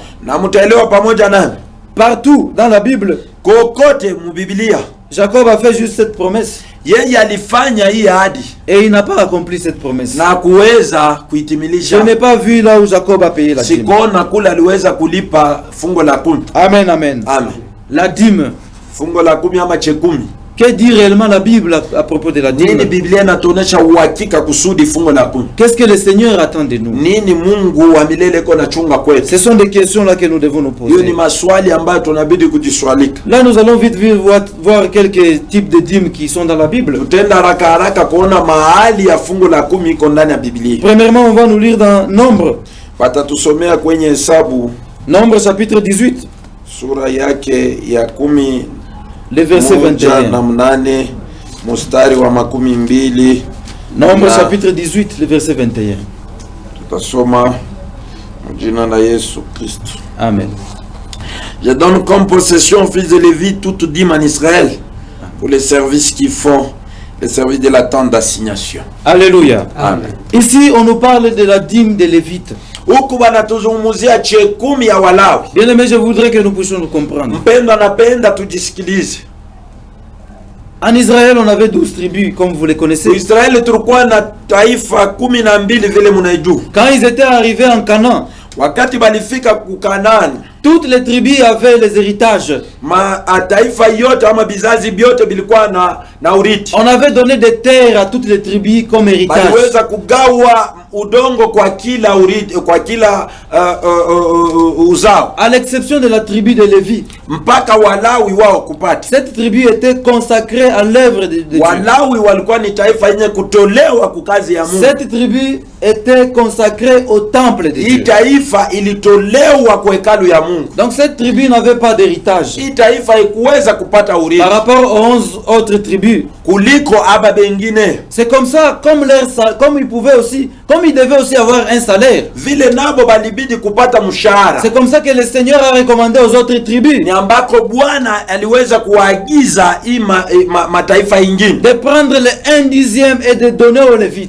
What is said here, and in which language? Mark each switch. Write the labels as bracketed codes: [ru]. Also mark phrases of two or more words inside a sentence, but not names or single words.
[sw] Na mtaelewa pamoja nami, [fr] partout dans la Bible, [sw] kokote mu Biblia [fr] Jacob a fait juste cette promesse [sw] yeye alifanya hii ahadi [fr] et il n'a pas accompli cette promesse. [sw] na kuweza [fr] Je [sw] kuitimilisha. [fr] n'ai pas vu là où Jacob a payé la dîme. [sw] Sikona kula aliweza kulipa fungo la 10. Amen, amen. Amen. [fr] La dîme. [sw] Fungo la 10 ama chekumi. [fr] Que dit réellement la Bible à propos de la [sw] Nini [fr] dîme? [sw] Biblia inatuonesha uhakika kusudi fungo la 10? [fr] Qu'est-ce que le Seigneur attend de nous? [sw] Nini Mungu wa milele iko nachunga kwetu? [fr] Ce sont des questions là que nous devons nous [sw] Hiyo ni [fr] poser. [sw] maswali ambayo tunabidi kujiswalika. [fr] Là, nous allons vite voir quelques types de dîmes qui sont dans la Bible. [sw] Tutenda haraka haraka kuona mahali ya fungo la 10 iko ndani ya Biblia. [fr] Premièrement, on va nous lire dans Nombre. [sw] Watatusomea kwenye Hesabu [fr] Nombre chapitre 18, [sw] sura yake ya 10 [fr] le verset [sw] moja [fr] 21. [sw] na mnane mstari wa 12. [fr] Nombre [sw] Na [fr] chapitre 18, le verset 21. [sw] tutasoma mjina la Yesu Kristo. Amen. [fr] Je donne comme possession aux fils de Lévi toute dîme en Israël pour les services qu'ils font, les services de la tente d'assignation. Alléluia. Amen. Ici, on nous parle de la dîme des Lévites. [sw] Huku banatuzungumzia chekumi ya Walawi. [fr] Bien aimé, je voudrais que nous puissions nous comprendre. [sw] Mpendo anapenda tujisikilize. [fr] En Israël, on avait 12 tribus, comme vous les connaissez. [sw] Israeli tulikuwa na taifa 12 vile munaijua. [fr] Quand ils étaient arrivés en Canaan, [sw] Wakati balifika kukanani, [fr] toutes les tribus avaient les héritages. [sw] taifa yote ama bizazi byote bilikuwa na urithi. [fr] On avait donné des terres à toutes les tribus comme héritage. [sw] Baliweza kugawa udongo kwa kila urithi, kwa kila uzao, [fr] À l'exception de la tribu de Lévi. [sw] mpaka Walawi wao kupata. [fr] Cette tribu était consacrée à l'œuvre de Dieu. [sw] Walawi walikuwa ni taifa yenye kutolewa kwa kazi ya Mungu. [fr] Cette tribu était consacrée au temple de [sw] Hii [fr] Dieu. [sw] taifa ilitolewa kwa hekalu ya Mungu. [fr] Donc cette tribu n'avait pas d'héritage. [sw] Hii taifa haikuweza kupata [fr] Par [sw] urithi [fr] rapport aux 11 autres tribus. [sw] kuliko aba bengine. [fr] C'est comme ça, comme ils devaient aussi avoir un salaire. [sw] Vile nabo balibidi kupata mshahara. [fr] C'est comme ça que le Seigneur a recommandé aux autres tribus [sw] Ni ambako Bwana aliweza kuagiza hii mataifa ingine [fr] de prendre le 1/10 et de donner aux Lévites.